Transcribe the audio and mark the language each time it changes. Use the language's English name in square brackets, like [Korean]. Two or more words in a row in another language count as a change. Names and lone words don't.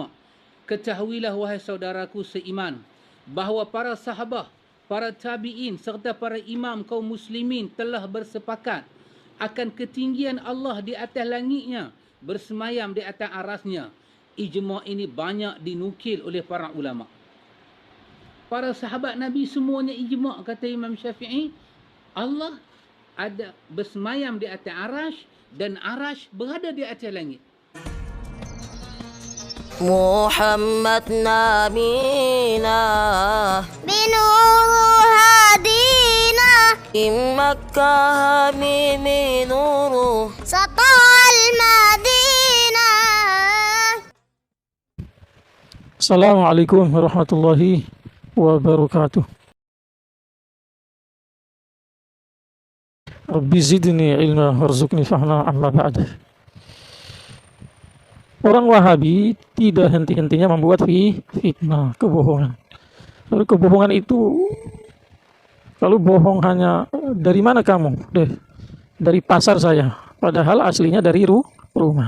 [Malay] Ketahuilah wahai saudaraku seiman, bahawa para sahabat, para tabi'in serta para imam kaum muslimin telah bersepakat akan ketinggian Allah di atas langitnya, bersemayam di atas arasnya. Ijma' ini banyak dinukil oleh para ulama'. Para sahabat Nabi semuanya ijma', kata Imam Syafi'i. Allah ada bersemayam di atas arash dan arash berada di atas langit. [Arabic] محمد نبينا بنوره هدينا مكة منورة ستل مدينة. السلام عليكم ورحمة الله وبركاته. رب زدني علما وارزقني فهما أما بعد. [Malay] Orang Wahabi tidak henti-hentinya membuat fitnah, kebohongan. Lalu kebohongan itu, kalau bohong hanya dari mana kamu? Dari pasar saya. Padahal aslinya dari rumah.